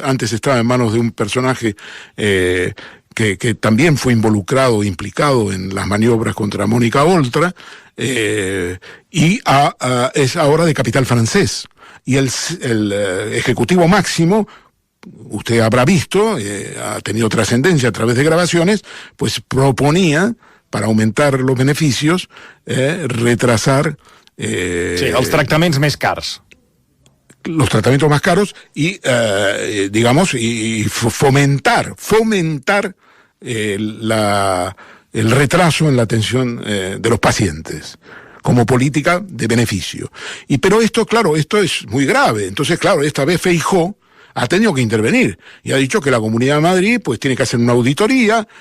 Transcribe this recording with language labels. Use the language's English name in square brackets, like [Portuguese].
[Spanish] Antes estaba en manos de un personaje que también fue involucrado, implicado en las maniobras contra Mónica Oltra, y es ahora de capital francés. Y el ejecutivo máximo, usted habrá visto, ha tenido trascendencia a través de grabaciones, pues proponía, para aumentar los beneficios, retrasar [Catalan] els tractaments més cars. [Spanish] Los tratamientos más caros y, digamos, y fomentar el retraso en la atención de los pacientes como política de beneficio. Pero esto, claro, esto es muy grave. Entonces, claro, esta vez Feijóo ha tenido que intervenir y ha dicho que la Comunidad de Madrid pues tiene que hacer una auditoría.